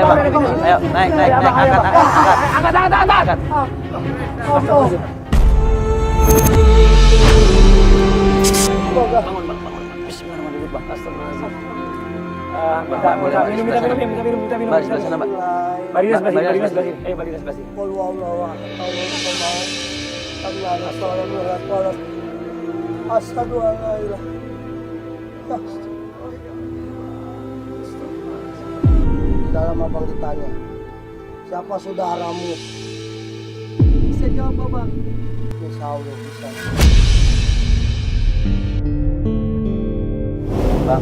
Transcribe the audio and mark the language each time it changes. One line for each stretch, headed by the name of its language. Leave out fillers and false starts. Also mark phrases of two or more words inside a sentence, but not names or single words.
Indonesian: Ayo bang. Ayo naik. Angkat. Bangun. Bismillahirrahmanirrahim bang. Astagfirullahaladzim. Minta minum. Mbak, sebelah sana mbak. Barinas sebelah sini. Ayo Barinas sebelah sini.
Arabic: قل هو الله أحد، الله الصمد، أشهد أن لا إله إلا الله.
Indonesian: Di dalam abang ditanya, siapa saudaramu? Bisa jawab abang?
Arabic: إن شاء الله
Indonesian: bisa. Bang,